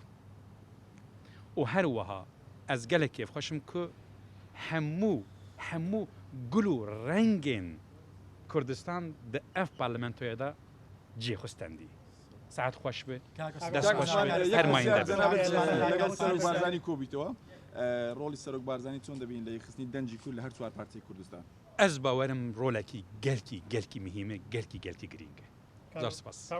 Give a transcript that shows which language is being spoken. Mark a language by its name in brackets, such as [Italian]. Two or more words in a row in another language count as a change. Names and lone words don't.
[Kurdish] û her wiha ez gelekê xweşim ku hemû gul û rengên Kurdistan di ev parlamentoya da cêxwistendî. Saet xweş be, dest xweş be, her mayînde be. [Central Kurdish] لەگەڵ سەرۆک بارزانی کۆبیتەوە ڕۆڵی سەرۆک بارزانی چۆن دەبین لە یەخستنی دەنجی کورد لە هەر چوار پارتی کوردستان. [Kurdish] Ez bawerim rolekî gelkî mihîm e, gelkî girîng e. Zor spas.